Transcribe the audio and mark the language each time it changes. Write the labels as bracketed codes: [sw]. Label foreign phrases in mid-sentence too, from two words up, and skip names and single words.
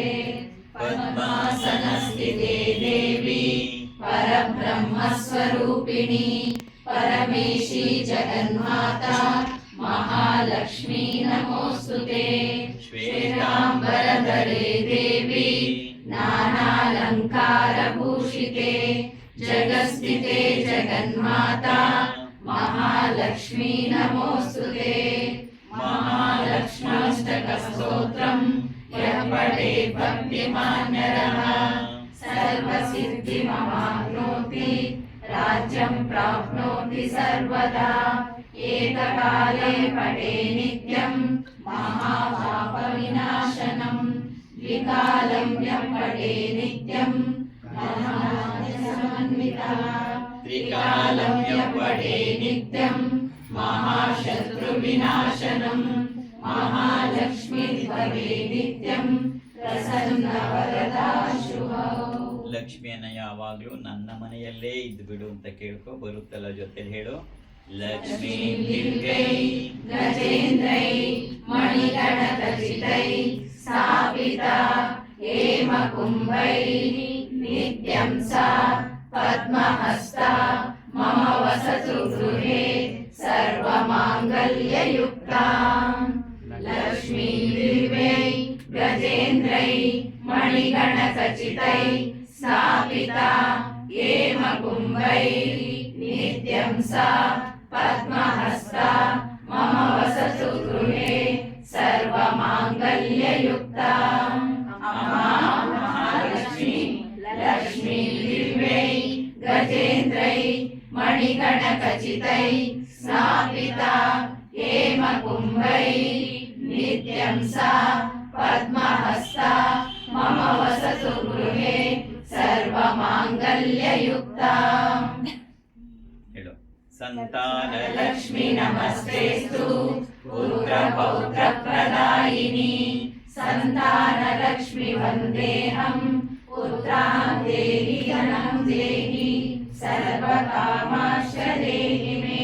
[sa] ಪದ್ಮಾಸನಸ್ಥಿತೆ ದೇವಿ ಪರಬ್ರಹ್ಮಸ್ವರೂಪಿಣಿ ಪರಮೇಶಿ ಜಗನ್ಮಾತಾ ಮಹಾಲಕ್ಷ್ಮೀ ನಮೋಸ್ತುತೆ. ಶ್ವೇತಾಂಬರಧರೆ ದೇವಿ ನಾನಾಲಂಕಾರಭೂಷಿತೆ ಜಗಸ್ಥಿತೆ ಜಗನ್ಮಾತಾ ಮಹಾಲಕ್ಷ್ಮೀ ನಮೋಸ್ತುತೆ. ಮಹಾಲಕ್ಷ್ಮ್ಯಾಷ್ಟಕಸ್ತೋತ್ರಂ ಯಃ ಪಠೇತ್ ಭಕ್ತಿಮಾನ್ ನರಃ ಸರ್ವಸಿದ್ಧಿಮವಾಪ್ನೋತಿ ರಾಜ್ಯಂ ಪ್ರಾಪ್ನೋತಿ ಸರ್ವದಾ. ಏಕಕಾಲೇ ಪಠೇ ನಿತ್ಯಂ ಮಹಾಪಾಪವಿನಾಶನಂ ದ್ವಿಕಾಲಂ ಯಃ ಪಠೇ ನಿತ್ಯಂ ಮಹಾಸಮನ್ವಿತಃ. ತ್ರಿಕಾಲಂ ಯಃ ಪಠೇ ನಿತ್ಯಂ ಮಹಾಶತ್ರುವಿನಾಶನಂ ಮಹಾಲಕ್ಷ್ಮೀ ಭವೆ ನಿತ್ಯಂ ಪ್ರಸನ್ನವರದಾ ಶುಭೌ. [kn] ಲಕ್ಷ್ಮಿಯನ್ನ ಯಾವಾಗಲೂ ನನ್ನ ಮನೆಯಲ್ಲೇ ಇದ್ದು ಬಿಡು ಅಂತ ಕೇಳ್ಕೊ. ಬರುತ್ತಲ್ಲ ಜೊತೆಲಿ ಹೇಳು. [sa] ಲಕ್ಷ್ಮೀ ದಿವ್ಯೈ ಗಜೇಂದ್ರೈ ಮಣಿಗಣಕಚಿತೈ ಸ್ಥಾಪಿತಾ ಹೇಮಕುಂಭೈ ನಿತ್ಯಂ ಸಾ ಪದ್ಮಹಸ್ತಾ ಮಮ ವಸತು ಗೃಹೇ ಸರ್ವಮಾಂಗಲ್ಯಯುಕ್ತಾ. ಲಕ್ಷ್ಮೀ ದಿವ್ಯೈ ಗಜೇಂದ್ರೈ ಮಣಿಗಣಕಚಿತೈ ಸ್ಥಾಪಿತಾ ಹೇಮಕುಂಭೈ ನಿತ್ಯಂ ಸಾ ಪದ್ಮಹಸ್ತಾ ಮಮ ವಸತು ಗೃಹೇ ಸರ್ವಮಾಂಗಲ್ಯಯುಕ್ತಾ. ಅಮ್ಮ ಮಹಾಲಕ್ಷ್ಮಿ ಲಕ್ಷ್ಮೀ ದಿವ್ಯೈ ಗಜೇಂದ್ರೈ ಮಣಿಗಣಕಚಿತೈ ಸ್ಥಾಪಿತಾ ಹೇಮಕುಂಭೈ ನಿತ್ಯಂ ಸಾ ಪದ್ಮಹಸ್ತಾ ಮಮ ವಸತು ಗೃಹೇ ಸರ್ವಮಾಂಗಲ್ಯಯುಕ್ತಾ. [kn] ಹೇಳು. ಸಂತಾನ [sa] ಲಕ್ಷ್ಮೀ ನಮಸ್ತೇಸ್ತು ಪುತ್ರ ಪೌತ್ರ ಪ್ರದಾಯಿನಿ ಸಂತಾನ ಲಕ್ಷ್ಮಿ ವಂದೇಹಂ ಪುತ್ರಾಂ ದೇಹಿ ಧನಂ ದೇಹಿ ಸರ್ವಕಾಮಾಶ್ಚ ದೇಹಿ ಮೇ.